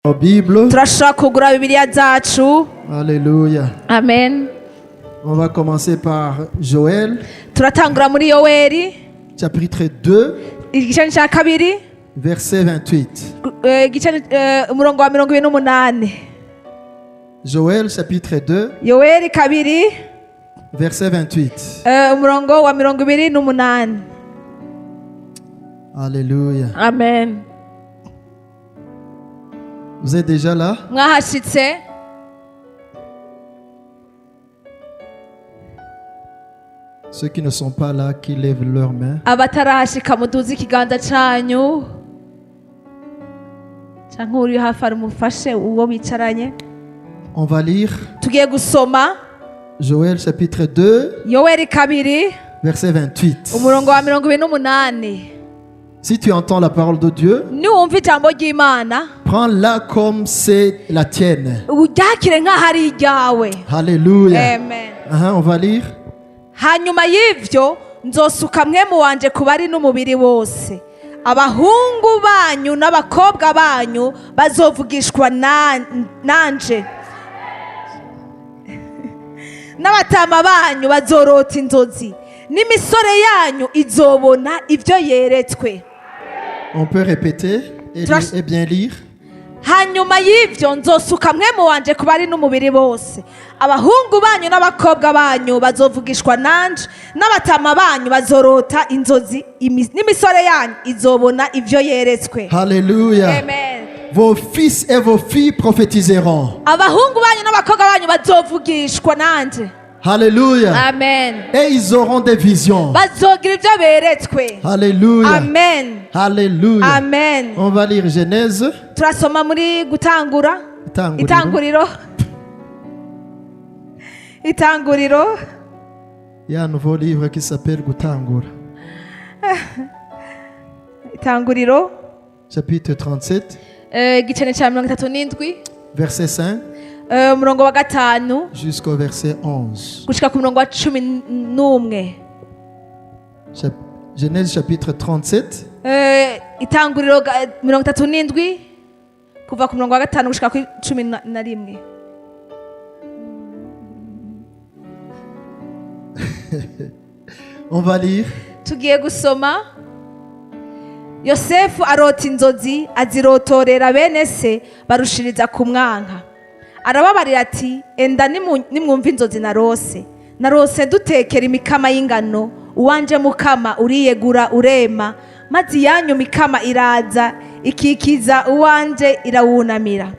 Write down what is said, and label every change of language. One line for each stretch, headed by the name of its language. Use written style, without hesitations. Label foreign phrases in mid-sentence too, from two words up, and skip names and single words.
French: Nos Bibles.
Rundi: turashobora kugura bibiliya zacu.
French: Alléluia. Amen. On va commencer par Joël,
Rundi: turatangura muri yoweri
French: chapitre 2,
Rundi: igice cya kabiri
French: verset 28.
Rundi: umurongo wa 28.
French: Joël, chapitre 2,
Rundi: yoweri kabiri
French: verset 28.
Rundi: umurongo wa 28.
French: Alléluia. Amen. Vous êtes déjà là?
Rundi: mwahashitse.
French: Ceux qui ne sont pas là, qui lèvent leurs mains.
Rundi: abatarahashika muduze ikiganza canyu canke uri hafi ari mufashe uwo bicaranye.
French: On va lire
Rundi: tugiye gusoma
French: Joël, chapitre 2,
Rundi: yoweri kabiri
French: verset 28.
Rundi: umurongo wa 28.
French: Si tu entends la parole de Dieu,
Rundi: niwumva ijambo ry'Imana
French: prends-la comme c'est la tienne.
Rundi: uryakire nk'aho ari iryawe.
French: Alléluia. Amen. On va lire.
Rundi: hanyuma y'ivyo nzosuka mwemu wanje ku bari n'umubiri wose, abahungu banyu n'abakobwa banyu bazovugishwa nanje, n'abatama banyu bazorota inzozi, n'imisore yanyu izobona ivyo yeretswe.
French: On peut répéter et bien lire.
Rundi: hanyuma y'ivyo nzosuka mwemu wanje ku bari n'umubiri bose, abahungu banyu n'abakobwa banyu bazovugishwa nanje, n'abatama banyu bazorota inzozi, n'imisore yanyu izobona ivyo yeretswe.
French: Alléluia. Amen. Vos fils et vos filles prophétiseront.
Rundi: abahungu banyu n'abakobwa banyu bazovugishwa nanje.
French: Alléluia. Amen. Et ils auront des visions.
Rundi: bazogira ivyo beretswe.
French: Alléluia. Amen. Alléluia. Amen. On va lire Genèse.
Rundi: turasoma muri gutangura Itanguriro. itanguriro
French: Il y a un nouveau livre qui s'appelle Gutangura.
Rundi: itanguriro
French: Chapitre 37,
Rundi: igicene cya 37
French: verset 5
Rundi: umurongo wa 5
French: jusqu'au verset 11.
Rundi: gushika ku murongo wa 11.
French: Genèse chapitre 37,
Rundi: itanguriro 37 kuva ku murongo wa 5 gushika ku 11.
French: on va lire.
Rundi: tugiye gusoma. yosefu arota inzozi, azirotorera bene se barushiriza kumwanka. arababarira ati enda nimwumva inzozi narose dutekera imikama y'ingano, uwanje mukama uriyegura urema, maze iyanyu mikama iraza ikikiza uwanje irawunamira.